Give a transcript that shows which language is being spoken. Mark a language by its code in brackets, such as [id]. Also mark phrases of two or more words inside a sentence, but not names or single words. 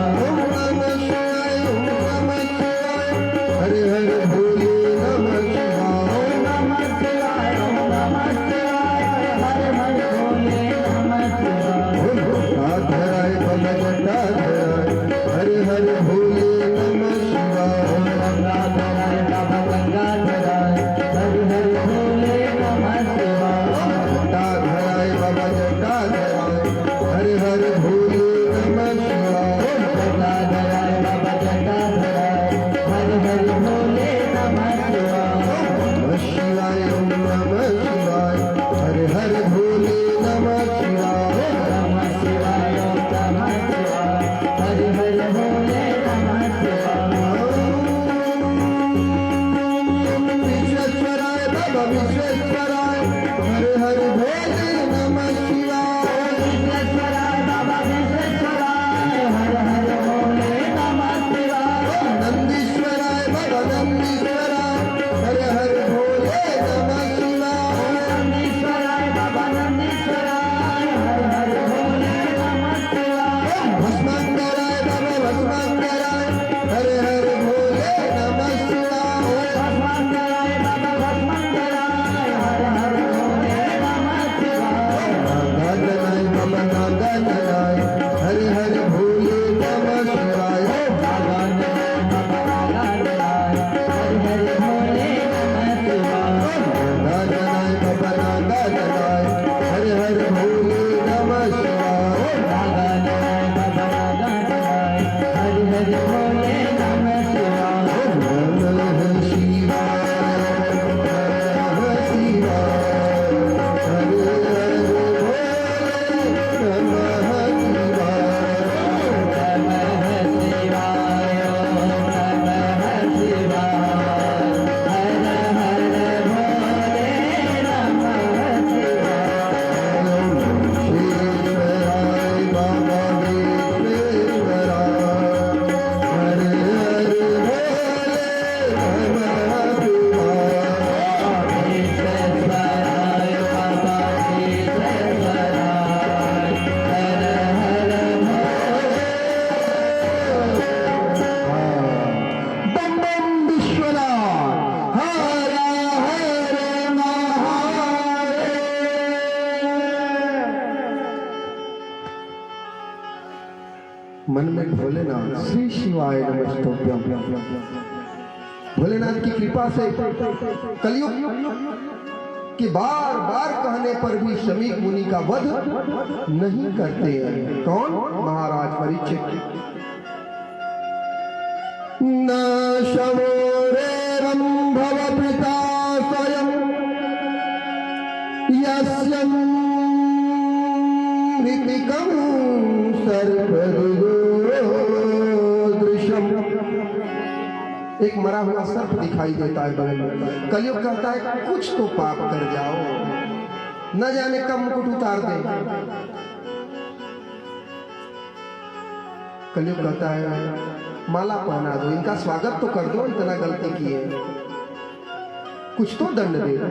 [sa] ओम नमः शिवाय ओम नमः शिवाय [hi] हर हर भोले [sa] नमः शिवाय ओम नमः शिवाय ओम नमः शिवाय [hi] हर हर भोले [sa] नमः शिवाय ओम गंगाधराय बाबा जटाधराय [hi] हर हर भोले [sa] नमः शिवाय गंगाधराय बाबा गंगाधराय [hi] हर हर भोले [sa] नमः शिवाय जटाधराय बाबा जटाधराय [hi] हर हर भोले [sa] नमः शिवाय गंगाधराय बाबा गंगाधराय [hi] हर हर भोले [sa] नमः शिवाय नमः शिवाय ओम नमः शिवाय [hi] हर हर भोले [sa] नमः शिवाय नमः शिवाय ओम नमः शिवाय [hi] हर हर भोले [sa] नमः शिवाय विश्वेश्वराय बाबा विश्वेश्वराय [hi] हर हर भोले [sa] नमः शिवाय विश्वेश्वराय बाबा विश्वेश्वराय [hi] हर हर भोले [sa] नमः शिवाय नंदीश्वराय बाबा नंदीश्वराय [hi] हर हर भोले [sa] नमः शिवाय नंदीश्वराय बाबा नंदीश्वराय [hi] हर हर भोले [sa] नमः शिवाय भस्मांगराय बाबा भस्मांगराय [hi] हर हर भोले [sa] नमः शिवाय भस्मांगराय बाबा भस्मांगराय [hi] हर हर भोले [sa] नमः शिवाय नागाननाय बाबा नागाननाय [hi] हर हर भोले [sa] नमः शिवाय नागाननाय बाबा नागाननाय [hi] हर हर भोले [sa] नमः शिवाय नागाननाय बाबा नागाननाय [hi] हर हर भोले [sa] नमः शिवाय नागाननाय बाबा नागाननाय [hi] हर हर भोले [sa] नमः शिवाय नमः शिवाय नमः शिवाय [hi] हर हर भोले [sa] नमः शिवाय नमः शिवाय ओम नमः शिवाय [hi] हर हर भोले [sa] नमः शिवाय विश्वेश्वराय बाबा विश्वेश्वराय [hi] हर हर भोले [sa] नमः शिवाय विश्वेश्वराय बाबा विश्वेश्वराय [hi] हर हर बम बम विश्वनाथ हर हर महादेव। मन में भोलेनाथ [sa] श्री शिवाय नमस्तुभ्यं। [hi] भोलेनाथ की कृपा से कलयुग कि बार बार कहने पर भी शमीक मुनि का वध नहीं करते हैं। कौन? महाराज परीक्षित। [sa] न शवोरेरं भवपिता स्वयं यस्यं ऋतिकं सर्वदृशम्। [hi] एक मरा हुआ सर्प दिखाई देता है बगल में। कलयुग कहता है कुछ तो पाप कर जाओ, न जाने कब मुकुट उतार दे। कलयुग कहता है माला पहना दो, इनका स्वागत तो कर दो, इतना गलती किए, कुछ तो दंड दे दो।